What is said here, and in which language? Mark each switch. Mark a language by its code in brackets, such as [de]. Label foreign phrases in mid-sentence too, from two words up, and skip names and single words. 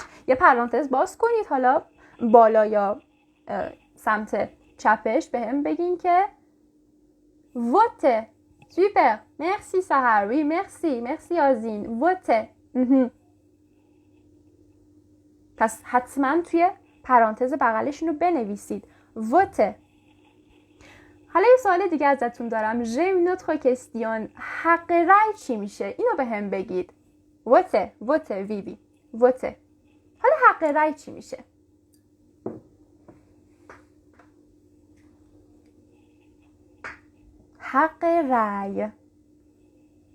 [fa] یه پرانتز باز کنید حالا بالا یا سمت چپش به هم بگین که vote. سوپر. مرسی سحر. [fr] oui, merci [fa] آزین. vote. پس حتما توی پرانتز بغلش اینو بنویسید. vote. حالا یه سوال دیگه ازتون دارم. [fr] j'ai une autre question. [fa] حق رأی چی میشه؟ اینو به هم بگید. [fr] vote. وی. vote. [fa] حالا حق رأی چی میشه؟ حق رأی.